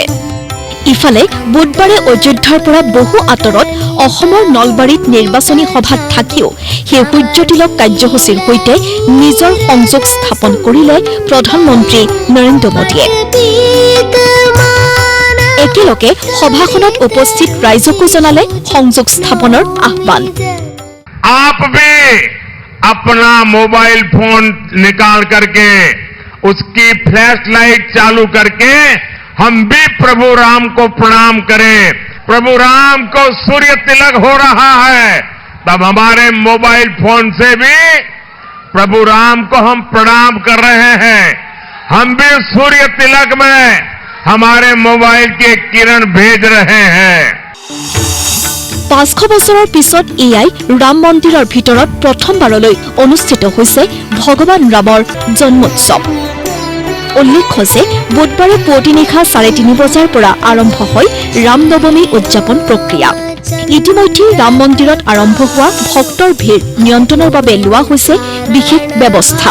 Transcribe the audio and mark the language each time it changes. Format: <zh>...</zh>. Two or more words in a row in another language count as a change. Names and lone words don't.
<as>ইফালে বুধবাৰে অযোধ্যাৰ পৰা বহু আঁতৰত অসমৰ নলবাৰীত নিৰ্বাচনী সভাত থাকিও সেই সূৰ্য তিলক কাৰ্যসূচীৰ সৈতে নিজৰ সংযোগ স্থাপন কৰিলে প্ৰধানমন্ত্ৰী নৰেন্দ্ৰ মোদীয়ে। একেলগে সভাখনত উপস্থিত ৰাইজকো জনালে সংযোগ স্থাপনৰ আহ্বান।</as> <hi>आप भी अपना</hi> <en>mobile phone</en> <hi>निकाल करके उसकी</hi> <en>flash light</en> <hi>चालू करके हम भी प्रभु राम को प्रणाम करें। प्रभु राम को सूर्य तिलक हो रहा है, तब हमारे</hi> <en>mobile phone</en> <hi>से भी प्रभु राम को हम प्रणाम कर रहे हैं। हम भी सूर्य तिलक में हमारे मोबाइल के किरण भेज रहे हैं।</hi> <as>500 বছৰৰ পিছত এয়াই ৰাম মন্দিৰৰ ভিতৰত প্ৰথমবাৰলৈ অনুষ্ঠিত হৈছে ভগৱান ৰামৰ জন্মোৎসৱ। উল্লেখ্য যে বুধবাৰে পুৱতি নিশা 3:30 বজাৰ পৰা আৰম্ভ হয় ৰাম নৱমী উদযাপন প্ৰক্ৰিয়া। ইতিমধ্যে ৰাম মন্দিৰত আৰম্ভ হোৱা ভক্তৰ ভিৰ নিয়ন্ত্ৰণৰ বাবে লোৱা হৈছে বিশেষ ব্যৱস্থা।</as>